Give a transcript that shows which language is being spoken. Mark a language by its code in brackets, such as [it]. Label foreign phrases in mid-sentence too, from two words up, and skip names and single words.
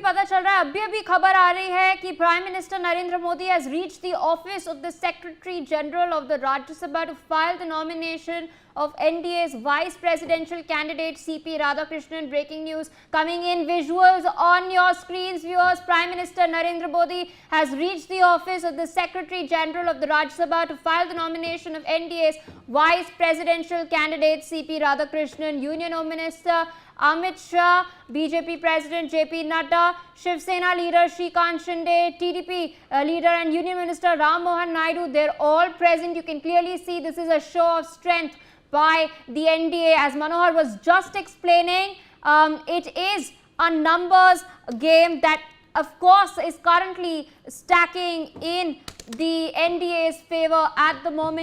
[hi] पता चल रहा है, अभी अभी खबर आ रही है कि [en] Prime Minister Narendra Modi has reached the office of the Secretary General of the Rajya Sabha to file the nomination of NDA's vice presidential candidate CP Radhakrishnan. Breaking news coming in, visuals on your screens, viewers. Prime Minister Narendra Modi has reached the office of the Secretary General of the Rajya Sabha to file the nomination of NDA's vice presidential candidate CP Radhakrishnan. Union Home Minister Amit Shah, BJP President JP Nadda, Shiv Sena leader Shrikant Shinde, TDP leader and Union Minister Ram Mohan Naidu, they're all present. You can clearly see this is a show of strength by the NDA. As Manohar was just explaining, it is a numbers game that of course is currently stacking in the NDA's favor at the moment.